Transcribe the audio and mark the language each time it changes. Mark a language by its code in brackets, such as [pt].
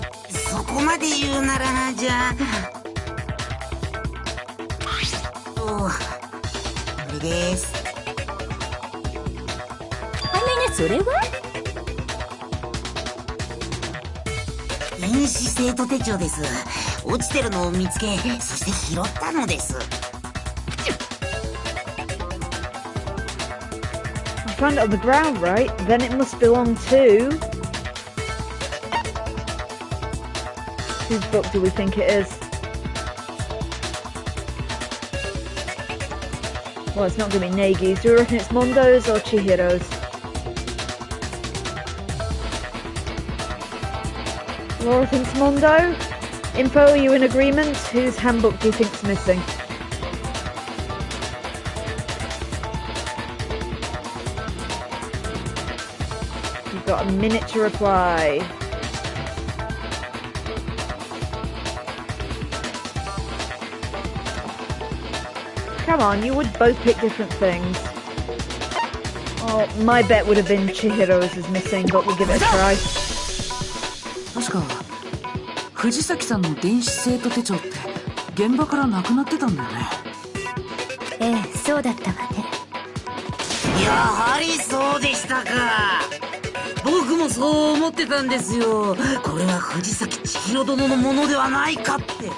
[ja] そこまで言うならな。じゃあこれです。それは電子生徒手帳です。落ちてるのを見つけ、そして拾ったのです。 [en] I found it on the ground, right? Then it must belong to... Whose book do we think it is? Well, it's not going to be Negi's. Do you reckon it's Mondo's or Chihiro's? Laura thinks Mondo. Info, are you in agreement? Whose handbook do you think's missing? You've got a minute to reply. Come on, you would both pick different things. Oh, my bet would have been Chihiro's is missing, but we'll give it a try. [ja] 確か藤崎さんの電子生徒手帳って現場からなくなってたんだよね。ええ、そうだったわね。やはりそうでしたか。僕もそう思ってたんですよ。これは藤崎千尋殿のものではないかって。